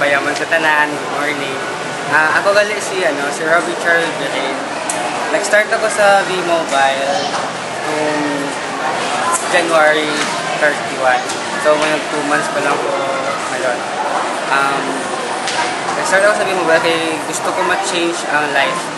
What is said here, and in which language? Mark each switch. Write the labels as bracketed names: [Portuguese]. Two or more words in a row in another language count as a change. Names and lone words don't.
[Hiligaynon] naman sa tanan, [English] good morning. [Hiligaynon] Ako gali si Robbie Charles Berin. [Filipino] Nag-start ako sa V-Mobile noong January 31. So, may 2 months pa lang po ngayon. Nag-start ako sa V-Mobile kaya gusto ko ma-change ang life ko.